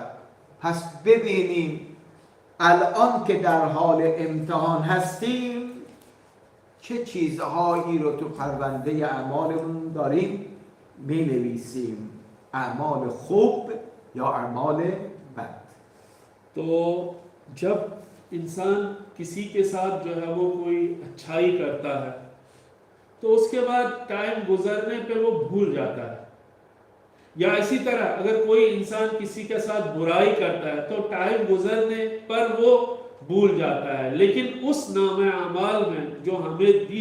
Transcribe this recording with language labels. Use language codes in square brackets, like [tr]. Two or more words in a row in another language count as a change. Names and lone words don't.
[fa] پس ببینیم الان که در حال امتحان هستیم چه چیزهایی رو تو پرونده اعمالمون داریم می نویسیم، اعمال خوب یا اعمال بد. [ur] تو جب انسان کسی کے ساتھ جو ہے وہ کوئی اچھائی کرتا ہے تو اس کے بعد ٹائم گزرنے پہ وہ بھول جاتا ہے، یا اسی طرح اگر کوئی انسان کسی کے ساتھ برائی کرتا ہے تو ٹائم گزرنے پر وہ بھول جاتا ہے، لیکن اس نامے اعمال میں جو ہمیں دی